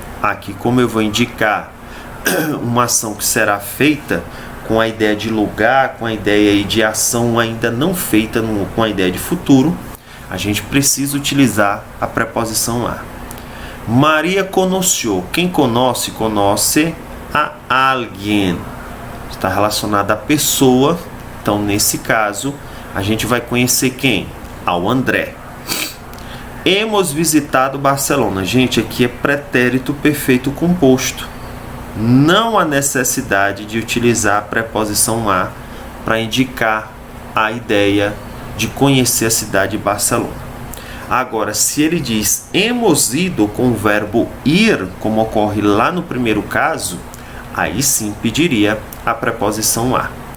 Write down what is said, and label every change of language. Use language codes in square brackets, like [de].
[pt] Aqui, como eu vou indicar uma ação que será feita com a ideia de lugar, com a ideia de ação ainda não feita com a ideia de futuro, a gente precisa utilizar a preposição a. Maria conoció. Quem conoce, conoce a alguém. Está relacionado à pessoa. Então, nesse caso, a gente vai conhecer quem? Ao André. [es] Hemos visitado Barcelona. [pt] Gente, aqui é pretérito perfeito composto. Não há necessidade de utilizar a preposição a para indicar a ideia de conhecer a cidade de Barcelona. Agora, se ele diz [es] hemos ido [pt] com o verbo ir, como ocorre lá no primeiro caso, aí sim pediria a preposição a.